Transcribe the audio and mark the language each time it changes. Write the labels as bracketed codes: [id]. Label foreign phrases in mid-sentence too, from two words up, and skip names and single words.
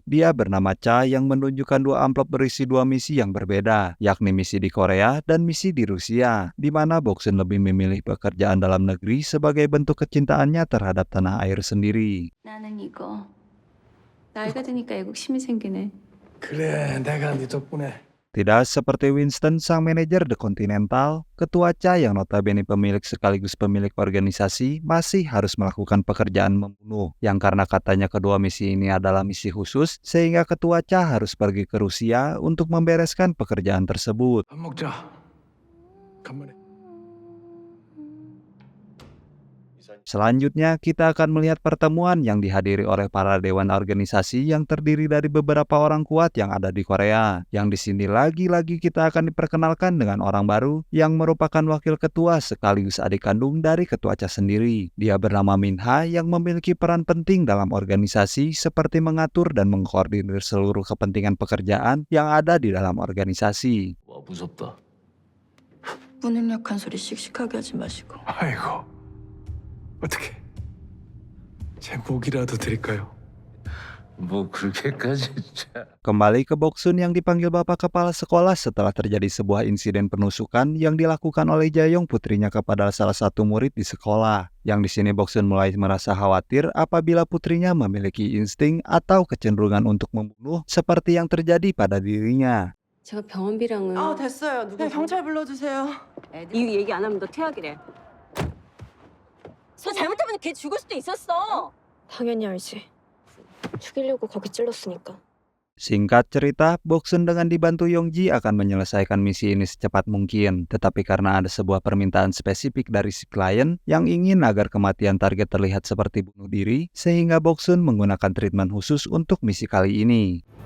[id] Dia bernama Cha yang menunjukkan dua amplop berisi dua misi yang berbeda, yakni misi di Korea dan misi di Rusia, di mana Boksun lebih memilih pekerjaan dalam negeri sebagai bentuk kecintaannya terhadap tanah air sendiri. [ko] 나는 이거 나이가 드니까 애국심이 생기네. 그래 내가 네 덕분에 [id] Tidak seperti Winston sang manajer The Continental, ketua Cha yang notabene pemilik sekaligus pemilik organisasi masih harus melakukan pekerjaan membunuh, yang karena katanya kedua misi ini adalah misi khusus, sehingga ketua Cha harus pergi ke Rusia untuk membereskan pekerjaan tersebut. [ko] 밥 먹자. 간만에. [id] Selanjutnya, kita akan melihat pertemuan yang dihadiri oleh para dewan organisasi yang terdiri dari beberapa orang kuat yang ada di Korea. Yang di sini lagi-lagi kita akan diperkenalkan dengan orang baru yang merupakan wakil ketua sekaligus adik kandung dari ketua Cha sendiri. Dia bernama Min Ha yang memiliki peran penting dalam organisasi seperti mengatur dan mengkoordinir seluruh kepentingan pekerjaan yang ada di dalam organisasi. [ko] 와 무섭다. 무능력한 소리 씩씩하게 하지 마시고. 아이고. 어떻게? 제 목이라도 드릴까요? 뭐 그렇게까지 진짜. [id] Kembali ke Boksun yang dipanggil bapak kepala sekolah setelah terjadi sebuah insiden penusukan yang dilakukan oleh Jaeyong putrinya kepada salah satu murid di sekolah. Yang di sini Boksun mulai merasa khawatir apabila putrinya memiliki insting atau kecenderungan untuk membunuh seperti yang terjadi pada dirinya. [ko] 제가 병원비랑은 됐어요. 네, 경찰 불러주세요. 이 얘기 안 하면 너 퇴학이래. 너 잘못하면 걔 죽을 수도 있었어. 당연히 알지. 죽이려고 거기 찔렀으니까. [id] Singkat cerita, Boksun dengan dibantu Yongji akan menyelesaikan misi ini secepat mungkin. Tetapi karena ada sebuah permintaan spesifik dari si klien yang ingin agar kematian target terlihat seperti bunuh diri, sehingga Boksun menggunakan treatment khusus untuk misi kali ini.